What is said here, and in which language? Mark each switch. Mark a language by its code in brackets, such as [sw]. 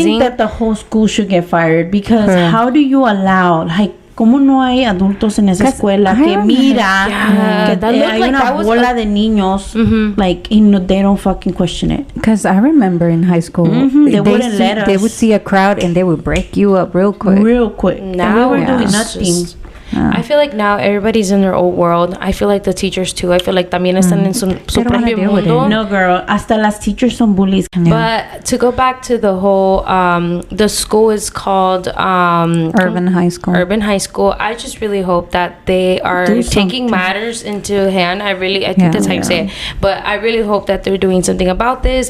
[en] I think that the whole school should get fired, because how do you allow, [es] ¿cómo no hay adultos en esa escuela que mira que hay una bola de niños [en] and they don't fucking question it? Because I remember in high school, they wouldn't let us. They would see a crowd and they would break you up real quick. Now we were doing nothing. I feel like now everybody's in their own world. I feel like the teachers too. I feel like [es] también están en su propio mundo. [en] No, girl. [es] Hasta las teachers son bullies. [en] But to go back to the whole, the school is called Urban High School. Urban High School. I just really hope that they are taking matters into hand. I think that's how you say it. But I really hope that they're doing something about this.